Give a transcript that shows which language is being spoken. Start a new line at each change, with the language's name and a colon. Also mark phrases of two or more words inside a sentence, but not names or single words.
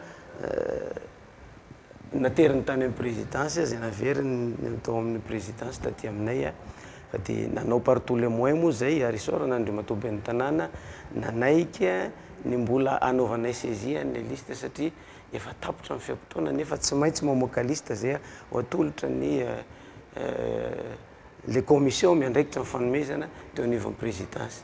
Malagasy: nateriny tany amin'ny présidence zay naveriny atao amin'ny présidence taty aminay a fa dia nanao
French: par tous les moyens
Malagasy: moa zay ary isorana Andriamatoa ben'ny tanàna nanaiky ny mbola anaovanay saisie an'le liste satria efa tapitra amin'ny fiam-potoana nefa tsy maintsy mamoaka liste zay ho atolotra ny le commission miandraikitra ny fanomezana teo anivon'ny présidence